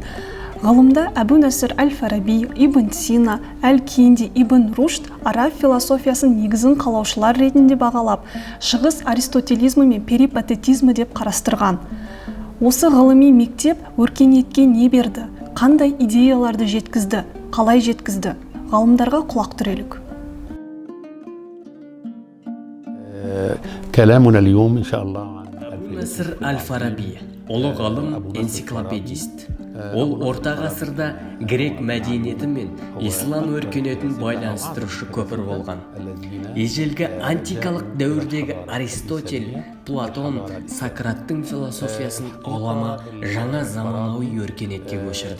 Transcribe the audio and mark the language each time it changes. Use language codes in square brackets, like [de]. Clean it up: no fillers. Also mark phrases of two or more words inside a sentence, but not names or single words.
[kk] Ғылымда Әбу Насыр Әл-Фараби, Ибн Сина, Әл-Кинди, Ибн Рушд араб философиясын негізін қалаушылар ретінде бағалап, шығыс аристотелизмі мен перипатетизмі деп қарастырған. Осы ғылыми мектеп өркениетке не берді? Қандай идеяларды жеткізді? Қалай жеткізді? Ғалымдарға құлақ түрелік. [ar] كلامنا اليوم إن شاء الله عن [kk] Әбу Насыр Әл-Фараби, ұлы ғалым, энциклопедист. Ол орта ғасырда грек мәдениеті мен ислам өркениетін байланыстырушы көпір болған. Ежелгі антикалық дәуірдегі Аристотель, Платон, Сократтың философиясын ғұлама жаңа заманауи өркениетке көшірді.